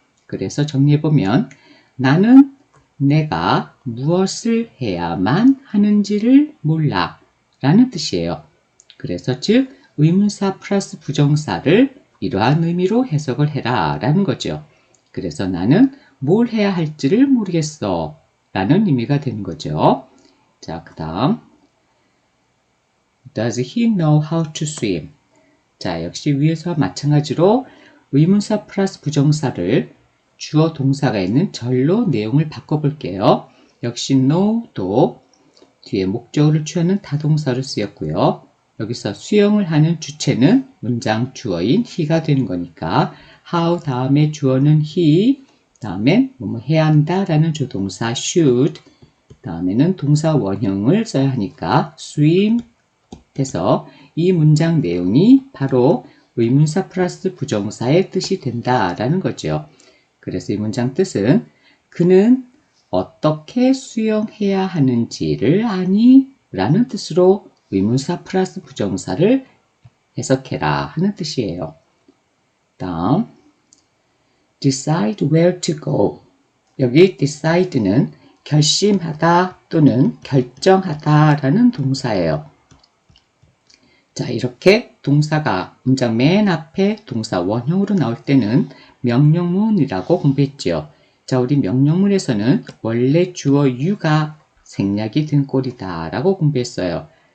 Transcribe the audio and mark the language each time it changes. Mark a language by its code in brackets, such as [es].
[ko] 그래서 정리해보면 나는 내가 무엇을 해야만 하는지를 몰라 라는 뜻이에요. 그래서 즉 의문사 플러스 부정사를 이러한 의미로 해석을 해라 라는 거죠. 그래서 나는 뭘 해야 할지를 모르겠어 라는 의미가 되는 거죠. 자, 그 다음 [en] Does he know how to swim? [ko] 자, 역시 위에서와 마찬가지로 의문사 플러스 부정사를 주어 동사가 있는 절로 내용을 바꿔볼게요. 역시 know도 뒤에 목적어를 취하는 타동사로 쓰였고요. 여기서 수영을 하는 주체는 문장 주어인 he가 되는 거니까 how 다음에 주어는 he, 다음엔 뭐뭐 해야 한다 라는 조동사 should, 다음에는 동사 원형을 써야 하니까 swim 해서 이 문장 내용이 바로 의문사 플러스 부정사의 뜻이 된다라는 거죠. 그래서 이 문장 뜻은 그는 어떻게 수영해야 하는지를 아니? 라는 뜻으로 의문사 플러스 부정사를 해석해라 하는 뜻이에요. [en] 다음 decide where to go. [ko] 여기 decide는 결심하다 또는 결정하다 라는 동사예요. 자, 이렇게 동사가 문장 맨 앞에 동사 원형으로 나올 때는 명령문이라고 공부했지요. 자, 우리 명령문에서는 원래 주어 you가 생략이 된 꼴이다 라고 공부했어요.